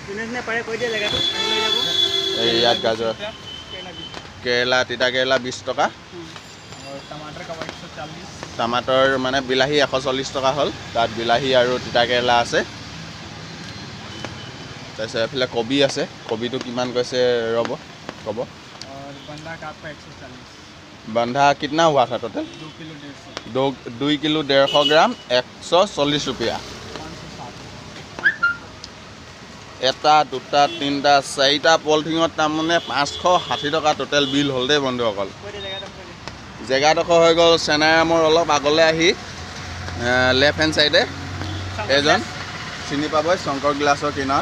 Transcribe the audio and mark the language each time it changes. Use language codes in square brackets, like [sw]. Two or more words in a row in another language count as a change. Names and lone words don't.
[as] এই ইয়াত গাজৰ, কেৰেলা, তিতা কেৰেলা 20 টকা, টমাটৰ মানে বিলাহী 140 টকা হ'ল। তাত বিলাহী আৰু তিতা কেৰেলা আছে। তাৰপিছত এইফালে কবি আছে, কবিটো কিমান কৈছে ৰ'ব ক'ব। [hi] बंधा कितना हुआ था टोटल? 2 किलो 150 ग्राम 140 रुपया। [as] 1 2 3 4টা পলিথিনত তাৰমানে 560 টকা [en] total bill [as] হ'ল দেই বন্ধুসকল। জেগাডোখৰ হৈ গ'ল চেনাইৰামৰ অলপ আগলৈ আহি [en] left hand side [as] এজন চিনি পাবই, শংকৰ গ্লাছৰ কিনাৰত।